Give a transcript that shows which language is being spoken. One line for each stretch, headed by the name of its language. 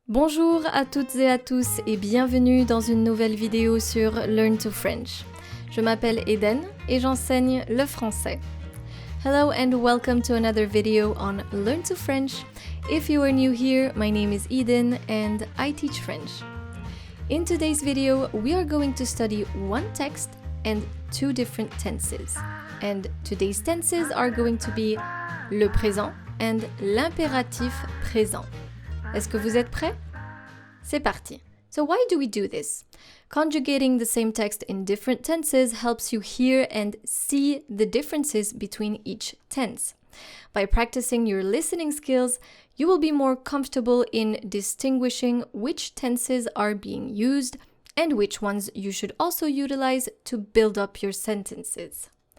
French: Bonjour à toutes et à tous et bienvenue dans une nouvelle vidéo sur Learn to French. Je m'appelle Eden et j'enseigne le français.
English: Hello and welcome to another video on Learn to French. If you are new here, my name is Eden and I teach French. In today's video, we are going to study one text and two different tenses. And today's tenses are going to be le présent and l'impératif présent.
French: Est-ce que vous êtes prêts? C'est parti.
English: So why do we do this? Conjugating the same text in different tenses helps you hear and see the differences between each tense. By practicing your listening skills, you will be more comfortable in distinguishing which tenses are being used and which ones you should also utilize to build up your sentences.